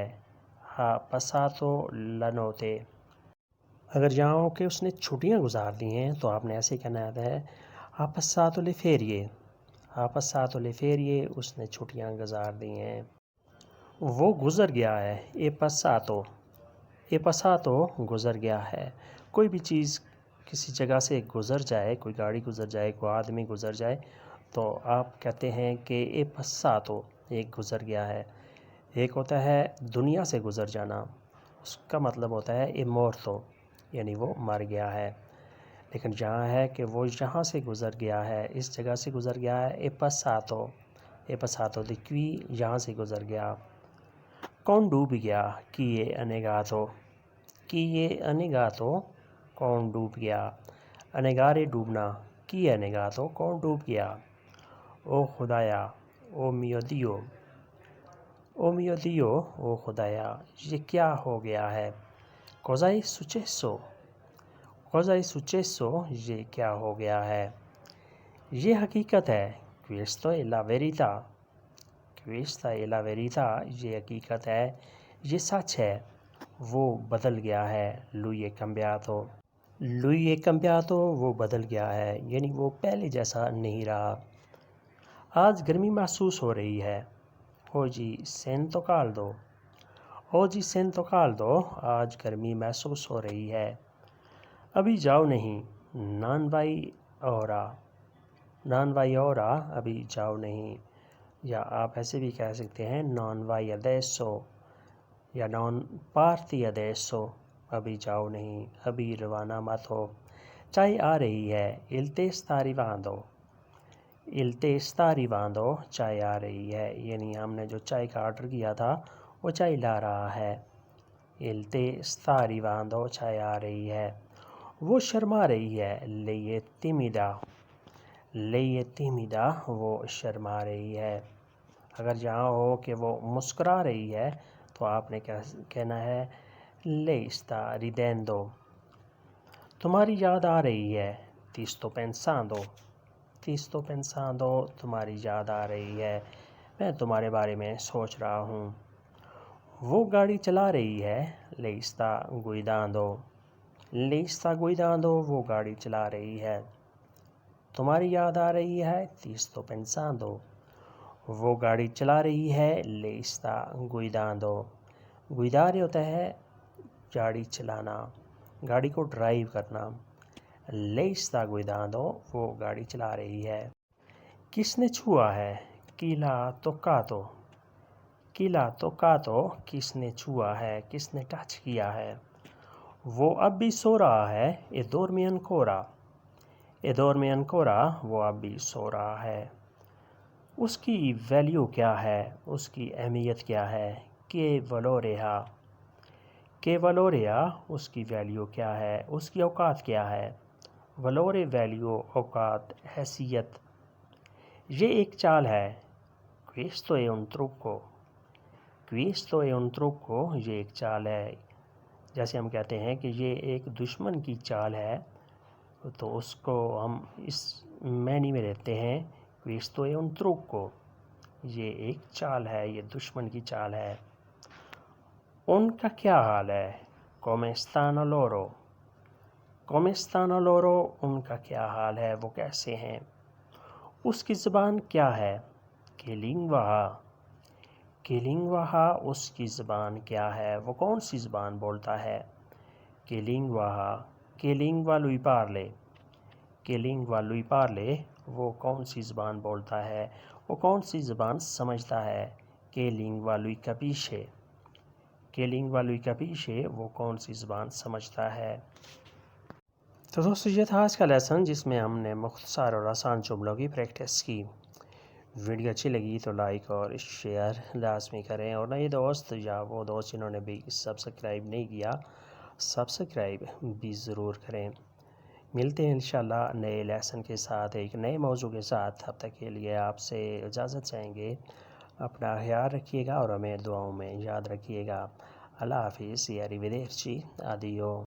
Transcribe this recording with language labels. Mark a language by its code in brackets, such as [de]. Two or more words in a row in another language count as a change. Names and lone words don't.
[it] ha passato la notte۔ [ur] اگر یہاں ہو کہ اس نے چھٹیاں گزار دی ہیں تو آپ نے ایسے کہنا ہے [it] ha passato le ferie، Ha passato le ferie, [ur] اس نے چھٹیاں گزار دی ہیں. وہ گزر گیا ہے. [it] È passato [ur] گزر گیا ہے. کوئی بھی چیز کسی جگہ سے گزر جائے، کوئی گاڑی گزر جائے، کوئی آدمی گزر جائے، تو آپ کہتے ہیں کہ [it] è passato، [ur] ایک گزر گیا ہے. ایک ہوتا ہے دنیا سے گزر جانا، اس کا مطلب ہوتا ہے [it] è morto، [ur] یعنی وہ مر گیا ہے. لیکن جہاں ہے کہ وہ یہاں سے گزر گیا ہے، اس جگہ سے گزر گیا ہے. [it] è passato di qui، [ur] یہاں سے گزر گیا. کون ڈوب گیا؟ [it] chi è annegato، [ur] کون ڈوب گیا. annegare ڈوبنا. [it] chi è annegato، [ur] کون ڈوب گیا. او خدایا، او [it] mio Dio، [ur] او خدایا، یہ کیا ہو گیا ہے. [it] cosa è successo، [ur] یہ کیا ہو گیا ہے. یہ حقیقت ہے. [it] questa è la verità، [ur] یہ حقیقت ہے، یہ سچ ہے. وہ بدل گیا ہے. [it] lui è cambiato، [ur] وہ بدل گیا ہے، یعنی وہ پہلے جیسا نہیں رہا. آج گرمی محسوس ہو رہی ہے. [it] oggi sento caldo، [ur] آج گرمی محسوس ہو رہی ہے. ابھی جاؤ نہیں. [it] non vai ora، [ur] ابھی جاؤ نہیں. یا آپ ایسے بھی کہہ سکتے ہیں [it] non vai adesso [ur] یا [it] non parti adesso، [ur] ابھی جاؤ نہیں، ابھی روانہ مت ہو. چائے آ رہی ہے. [it] il tè sta arrivando، [ur] چائے آ رہی ہے، یعنی ہم نے جو چائے کا آرڈر کیا تھا وہ چائے لا رہا ہے. [it] il tè sta arrivando، [ur] چائے آ رہی ہے. وہ شرما رہی ہے. [it] lei è timida، [ur] وہ شرما رہی ہے. اگر جہاں ہو کہ وہ مسکرا رہی ہے تو آپ نے کہنا ہے [it] lei sta ridendo. [ur] تمہاری یاد آ رہی ہے. [it] ti sto pensando، [ur] تمہاری یاد آ رہی ہے، میں تمہارے بارے میں سوچ رہا ہوں. وہ گاڑی چلا رہی ہے. [it] lei sta guidando، [ur] وہ گاڑی چلا رہی ہے. تمہاری یاد آ رہی ہے. [it] ti sto pensando، [ur] وہ گاڑی چلا رہی ہے. [it] lei sta guidando، [ur] guidare ہوتا ہے گاڑی چلانا، گاڑی کو ڈرائیو کرنا. [it] lei sta guidando، [ur] وہ گاڑی چلا رہی ہے. کس نے چھوا ہے. [it] chi l'ha toccato، [ur] کس نے چھوا ہے، کس نے ٹچ کیا ہے. وہ اب بھی سو رہا ہے. [it] e dorme ancora، [ur] وہ اب بھی سو رہا ہے. اس کی ویلیو کیا ہے، اس کی اہمیت کیا ہے. [it] che valore ha، [ur] اس کی ویلیو کیا ہے، اس کی اوقات کیا ہے. valore ویلیو، اوقات، حیثیت. یہ ایک چال ہے. [it] questo è un trucco، [ur] یہ ایک چال ہے. جیسے ہم کہتے ہیں کہ یہ ایک دشمن کی چال ہے تو اس کو ہم اس معنی میں لیتے ہیں [it] questo è un trucco، [ur] یہ ایک چال ہے، یہ دشمن کی چال ہے. ان کا کیا حال ہے. [it] come stanno loro، [ur] ان کا کیا حال ہے، وہ کیسے ہیں. اس کی زبان کیا ہے. [it] che lingua ha، [ur] اس کی زبان کیا ہے، وہ کون سی زبان بولتا ہے. [it] che lingua lui parla، [ur] وہ کون سی زبان بولتا ہے، وہ کون سی زبان سمجھتا ہے. [it] che lingua lui capisce، [ur] وہ کون سی زبان سمجھتا ہے. تو دوستو یہ تھا آج کا لیسن جس میں ہم نے مختصر اور آسان جملوں کی پریکٹس کی. ویڈیو اچھی لگی تو لائک اور شیئر لازمی کریں، اور نئے دوست یا وہ دوست جنہوں نے بھی سبسکرائب نہیں کیا سبسکرائب بھی ضرور کریں. ملتے ہیں انشاءاللہ نئے لیسن کے ساتھ، ایک نئے موضوع کے ساتھ. اب تک کے لیے آپ سے اجازت چاہیں گے. اپنا خیال رکھیے گا اور ہمیں دعاؤں میں یاد رکھیے گا. اللہ حافظ. [it] arrivederci. addio.